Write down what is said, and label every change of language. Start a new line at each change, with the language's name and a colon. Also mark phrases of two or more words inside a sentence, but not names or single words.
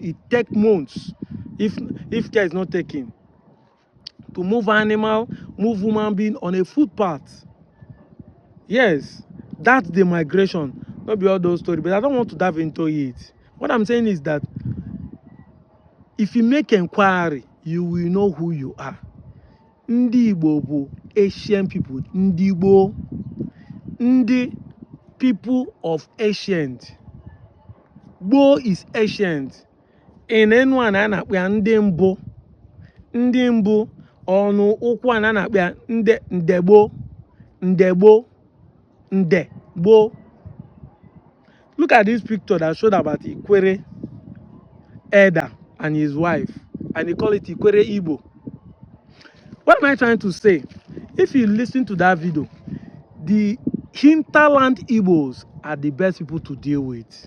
English: It takes months if care is not taken to move animal, move human being on a footpath. Yes, that's the migration. Not be all those stories, but I don't want to dive into it. What I'm saying is that if you make inquiry, you will know who you are.
Igbo: Ndigbo bụ
English: Asian people. Ndigbo, Ndi, people of ancient.
Igbo: Gbo
English: is ancient. In anyone
Igbo: a na-akpọ ya ndị mbụ. Ndị mbụ ọnụ ụkwụ a na-akpọ ya Ndegbo. Ndegbo. Ndegbo.
English: Look at this picture that showed about Ikwere elder and his wife, and they call it Ikwere Igbo. What am I trying to say? If you listen to that video, the hinterland Igbos are the best people to deal with.